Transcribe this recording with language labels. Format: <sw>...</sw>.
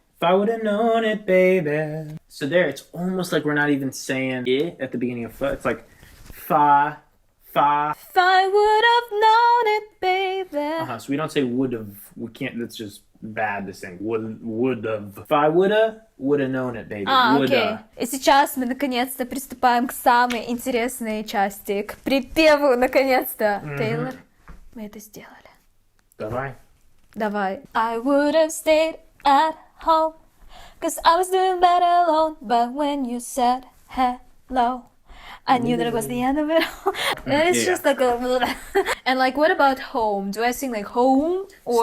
<en>If I would have known it, baby. So there, it's almost like we're not even saying it at the beginning of fa. It's like fa. If I would have known it, baby. So we don't say would have. We can't. That's just bad to sing. Would have. If I woulda known it, baby.</en> <ru>Окей. И сейчас мы наконец-то приступаем к самой интересной части, к припеву, наконец-то. Тейлор, мы это сделали. Давай.</ru> <en>I would have stayed at home, 'cause I was doing better alone. But when you said hello, I knew that it was the end of it all. It's just like a... And like, what about home? Do I sing like home or</en>